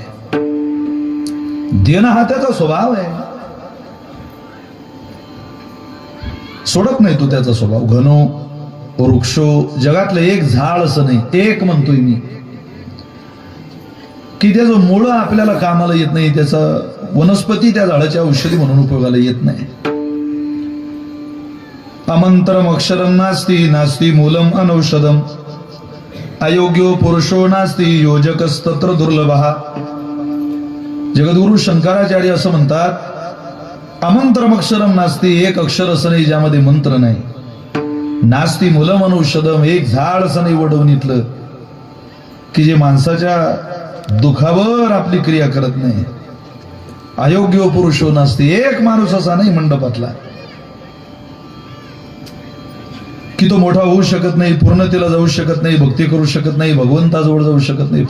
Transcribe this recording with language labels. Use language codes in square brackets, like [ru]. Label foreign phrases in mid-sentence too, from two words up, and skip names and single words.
[mr] देणं हा त्याचा स्वभाव आहे, सोडत नाही तो त्याचा स्वभाव. [sa] घनो वृक्षो, [mr] जगातलं एक झाड असं नाही, एक म्हणतोय मी, की त्याचं मुळं आपल्याला कामाला येत नाही, त्याचा वनस्पती त्या झाडाच्या औषधी म्हणून उपयोगाला येत नाही. [sa] अमंत्रम अक्षरम नास्ती, नास्ती मूलम अनौषधम, अयोग्यो पुरुषो नास्ती, योजकस्तत्र दुर्लभः. [mr] जगद्गुरु शंकराचार्य असं म्हणतात, [sa] अमंत्रम अक्षरम नास्ती, [mr] एक अक्षर असं नाही ज्यामध्ये मंत्र नाही. [sa] नास्ती मूलम अनौषधम, [mr] एक झाड असं नाही वडवणीतलं की जे माणसाच्या दुखावर आपली क्रिया करत नाही. [sa] अयोग्य पुरुषो नास्ती, [mr] एक माणूस असा नाही मंडपातला की तो मोठा होऊ शकत नाही, पूर्णतेला जाऊ शकत नाही, भक्ती करू शकत नाही, भगवंताजवळ जाऊ शकत नाही.